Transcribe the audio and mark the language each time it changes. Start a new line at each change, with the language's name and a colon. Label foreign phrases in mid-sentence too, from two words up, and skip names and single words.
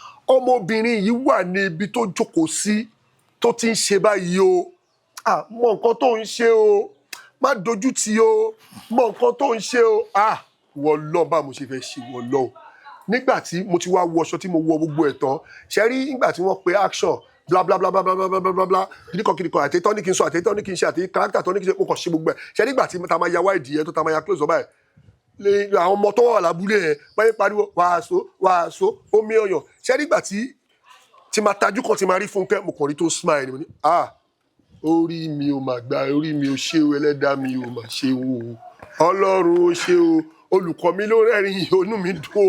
Yoruba: yìí wà ní ibi tó jókòó sí tó ti ń ṣe báyìí o mọ nǹkan tó ń ṣe o má dojú tì o mọ nǹkan tó ń ṣe o wọ́n lọ bá mo ṣe fẹ́ ṣe wọ́n lọ nígbà tí mo ti wá wọ aṣọ tí mo wọ gbogbo ẹ̀ tán ṣe rí nígbà tí wọ́n pe action bla bla bla bla bla bla bla bla bla kìdíkan àti tọ́ ní kí n sọ àti tọ́ ní kí n ṣe àti character tọ́ ní kí n ṣe mo kàn ṣe gbogbo ẹ̀ ṣe nígbà tí ta máa ya wáìdì yẹn tó ta máa ya close ọba ẹ̀ àwọn ọmọ tó wà lábúlé yẹn báyìí pariwo wàásù omi ọyàn ṣe nígbà tí máa tajú kan tí máa rí Fúnkẹ́ mo kàn rí tó smile ni mo ní orí mi ò mà gbà orí mi ò ṣe o ẹlẹ́dàá mi ò mà ṣe o Ọlọ́run ó ṣe o olùkọ́ mi ló rẹ́rìn inú mi dùn